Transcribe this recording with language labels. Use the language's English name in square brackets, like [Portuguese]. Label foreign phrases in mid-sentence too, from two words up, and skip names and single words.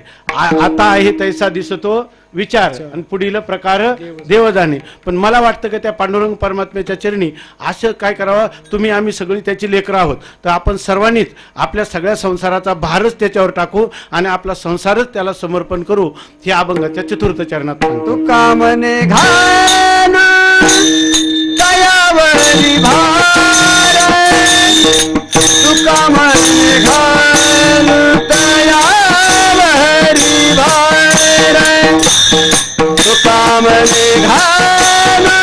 [Marathi] आता आहे तैसा दिसतो विचार आणि पुढील प्रकार देव जाणे. पण मला वाटतं की त्या पांडुरंग परमात्म्याच्या चरणी असं काय करावं. तुम्ही आम्ही सगळी त्याची लेकरं आहोत तर आपण सर्वांनीच आपल्या सगळ्या संसाराचा भारच त्याच्यावर टाकू आणि आपला संसारच त्याला समर्पण करू. हे अभंगाच्या चतुर्थ चरणात सांगतो. कामने घाल दयावरी भार तुका म्हणे घाल दयावरी भार तुका म्हणे घाल